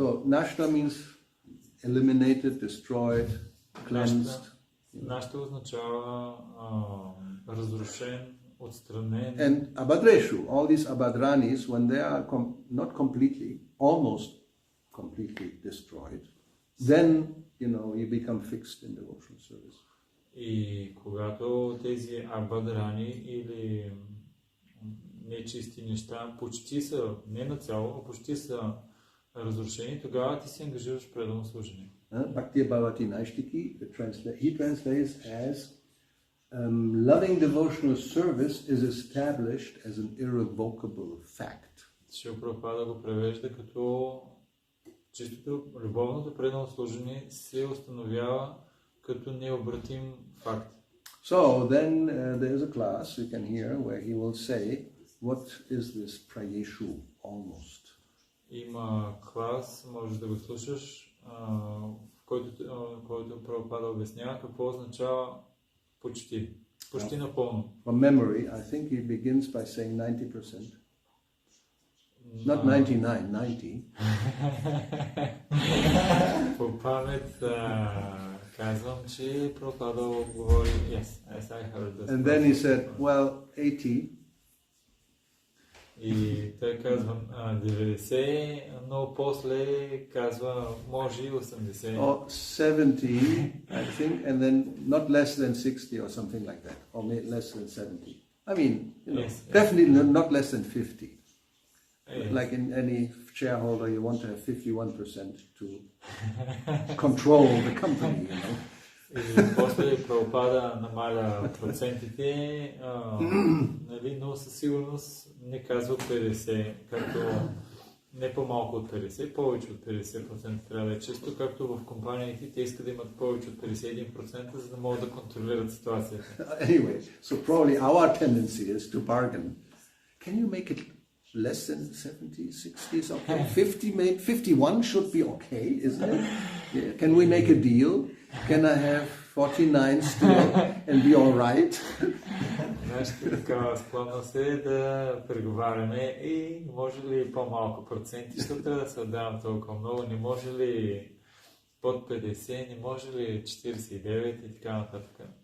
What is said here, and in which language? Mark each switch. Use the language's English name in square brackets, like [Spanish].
[English] So, Nashta means eliminated, destroyed, cleansed. [Bulgarian] Nashta означава разрушен, отстранен. [English] And Abhadreshu, all these Abhadranis, when they are not completely, almost completely destroyed, then, you know, you become fixed in devotional service. [Bulgarian] И когато тези абадрани или нечисти неща почти са, не нацяло, а почти са разрушени, тогава ти се ангажираш в предано служение. [English] Bhakti-yoga Naishtiki, he translates as loving devotional service is established as an irrevocable fact. [Bulgarian] Шрила Прабхупада го превежда като чистото любовното предано служение се установява като необратим факт. [English] So then there is a class you can hear where he will say, what is this prayeshu almost? [Bulgarian] Има клас, можеш да го слушаш, в който Прабхупада обяснява какво означава почти. Почти напълно. [English] From memory, I think he begins by saying 90%. Not 99, 90. [Bulgarian] По памет казвам, че Прабхупада говори, [English] yes, I heard this. And then he said, well, 80. [Bulgarian] И той казва 90, но после казва може и 80. [English] Or 70, I think, and then not less than 60 or something like that, or less than 70. I mean, you know, Yes, definitely not less than 50. Yes. Like in any shareholder, you want to have 51% to control the company, you know. [Bulgarian] И после Прабхупада намаля процентите, нали, но със сигурност не казва 50, както не по-малко от 50, повече от 50% трябва да е чисто, както в компаниите те искат да имат повече от 51%, за да могат да контролират ситуацията. [English] Anyway, so probably our tendency is to bargain. Can you make it less than 70, 60 is okay? 51 should be okay, isn't it? Yeah. Can we make a deal? Can I have 49 still and be all right? [Bulgarian] Нашата такава склонност е да преговаряме и може ли по-малко проценти, защото трябва да се отдавам толкова много, не може ли под 50, не може ли 49 и така нататък.